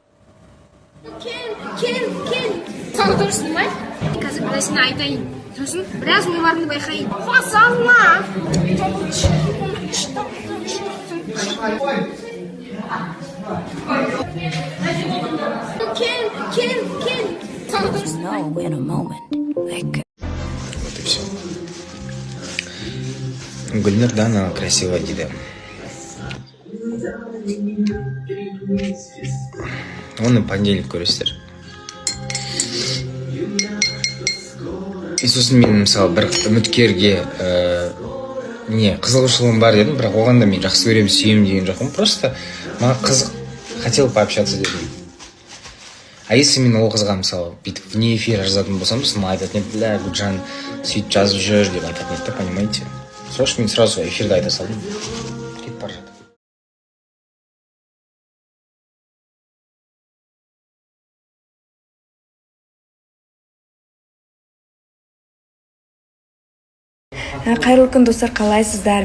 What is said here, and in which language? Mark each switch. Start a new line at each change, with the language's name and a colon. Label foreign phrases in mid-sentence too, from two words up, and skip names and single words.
Kazakh: Саны дұрыс снимай. Қазір бірәсіне айтайын. Сосын біраз ойларыңды байқайын. Салма! Кел. Саны дұрыс снимай.
Russian: Вот и все. Гүлнұр, да, она красивая дейді.
Kazakh: Оны понедельник көресіздер. И сосын мен мысалы бір үміткерге қызығушылығым бар дедім, бірақ оған да мен жақсы көремін, сүйемін деген жоқпын. Просто маған қызық,
Russian: хотел пообщаться дедім. А если
Kazakh: мен ол қызға мысалы бүйтіп
Russian: вне эфира
Kazakh: жазатын болсам, сосын айтатын еді, бля, Гүлжан сөйтіп жазып жүр деп айтатын еді, понимаете? Сол үшін мен сразу эфирде айта салдым. Кетіп бара жатыр. Қайырлы күн достар, қалайсыздар?